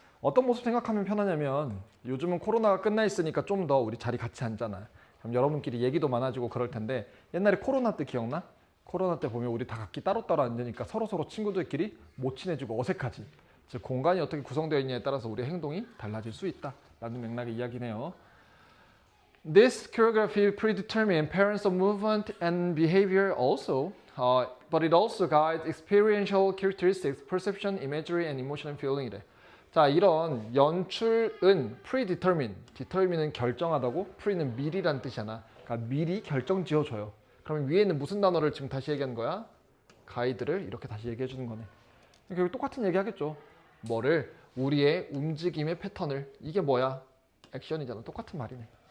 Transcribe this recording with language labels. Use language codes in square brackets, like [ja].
[ko] 어떤 모습 생각하면 편하냐면 요즘은 코로나가 끝나 있으니까 좀 더 우리 자리 같이 앉잖아. 그럼 여러분끼리 얘기도 많아지고 그럴 텐데 옛날에 코로나 때 기억나? 코로나 때 보면 우리 다 각기 따로따로 앉으니까 서로서로 친구들끼리 못 친해지고 어색하지. 즉 공간이 어떻게 구성되어 있냐에 따라서 우리의 행동이 달라질 수 있다라는 맥락의 이야기네요. [en] This choreography predetermines patterns of movement and behavior also, but it also guides experiential characteristics, perception, imagery, and emotional feeling이래. [ko] 자, 이런 연출은 predetermine, determine은 결정하다고, pre는 미리란 뜻이잖아. 그러니까 미리 결정 지어줘요. 그러면 위에는 무슨 단어를 지금 다시 얘기하는 거야? 가이드를 이렇게 다시 얘기해 주는 거네. 결국 똑같은 얘기 하겠죠. 뭐를? 우리의 움직임의 패턴을. 이게 뭐야? 액션이잖아. 똑같은 말이네.